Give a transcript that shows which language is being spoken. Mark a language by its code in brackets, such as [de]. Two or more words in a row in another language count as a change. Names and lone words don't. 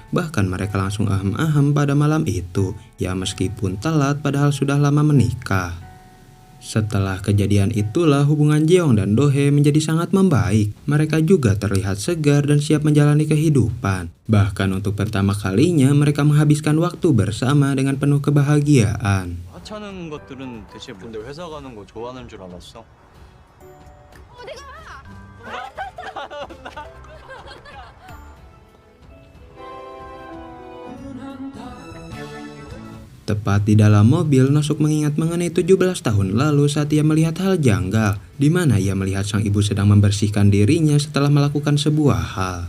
[id] Bahkan mereka langsung ahem-ahem pada malam itu, ya meskipun telat padahal sudah lama menikah. Setelah kejadian itulah hubungan Jeong dan Dohee menjadi sangat membaik. Mereka juga terlihat segar dan siap menjalani kehidupan. Bahkan untuk pertama kalinya mereka menghabiskan waktu bersama dengan penuh kebahagiaan. [ko] 하찮은 것들은 대체 근데 회사 가는 거 좋아하는 줄 알았어? [id] Tepat di dalam mobil, Nosuk mengingat mengenai 17 tahun lalu saat ia melihat hal janggal, di mana ia melihat sang ibu sedang membersihkan dirinya setelah melakukan sebuah hal.